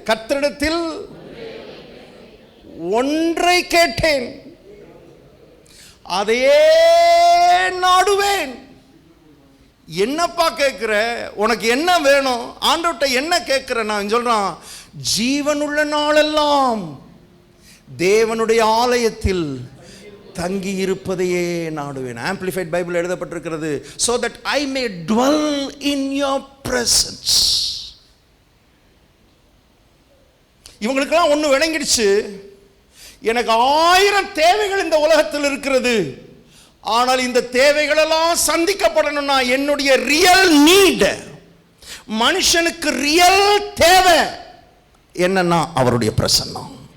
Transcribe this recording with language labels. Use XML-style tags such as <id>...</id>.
<ta>கர்த்தரிடத்தில் ஒன்றை கேட்டேன், அதையே நாடுவேன். என்னப்பா கேட்குற? உனக்கு என்ன வேணும்? ஆண்டவர்கிட்ட என்ன கேட்குற? நான் சொல்றான், ஜீவனுள்ள நாளெல்லாம் தேவனுடைய ஆலயத்தில் தங்கி இருப்பதையே நாடுவேன். ஆம்பிளிஃபைட் பைபிள் எழுதப்பட்டிருக்கிறது,</ta> <en>so that I may dwell in your presence.</en> <ta>இவங்களுக்கெல்லாம் ஒன்று விளங்கிடுச்சு, எனக்கு 1000 தேவைகள் இந்த உலகத்தில் இருக்கிறது, ஆனால் இந்த தேவைகளெல்லாம் சந்திக்கப்படணும்னா என்னுடைய</ta> <en>real need,</en> <ta>மனுஷனுக்கு ரியல் தேவை என்னன்னா அவருடைய பிரசன்னம்.</ta>